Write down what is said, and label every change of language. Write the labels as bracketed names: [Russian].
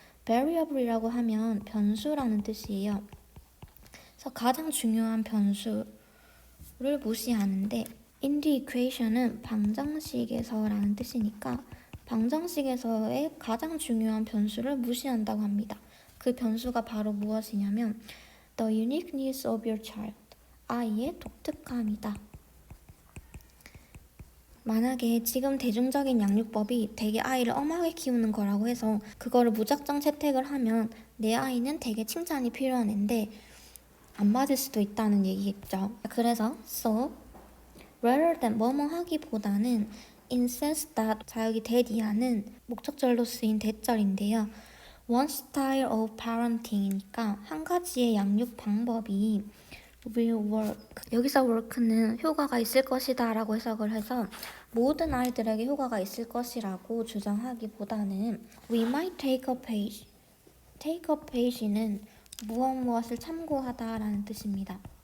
[Korean] variable이라고 하면 변수라는 뜻이에요. 그래서 가장 중요한 변수를 무시하는데 [English] in the equation [Korean] 은 방정식에서라는 뜻이니까 방정식에서의 가장 중요한 변수를 무시한다고 합니다. 그 변수가 바로 무엇이냐면 [English] the uniqueness of your child. [Korean] 아이의 독특함이다. 만약에 지금 대중적인 양육법이 되게 아이를 엄하게 키우는 거라고 해서 그거를 무작정 채택을 하면 내 아이는 되게 칭찬이 필요한 앤데 안 맞을 수도 있다는 얘기겠죠. 그래서 [English] so rather than [Korean] 뭐뭐 하기보다는 [English] instead that [Korean] 자 여기 that이라는 목적절로 쓰인 that절인데요. [English] one style of parenting [Korean] 이니까 한 가지의 양육 방법이 [English] will work. [Korean] 여기서 work는 효과가 있을 것이다 라고 해석을 해서 모든 아이들에게 효과가 있을 것이라고 주장하기보다는 [English] we might take a page. [Korean] take a page는 무엇을 참고하다 라는 뜻입니다.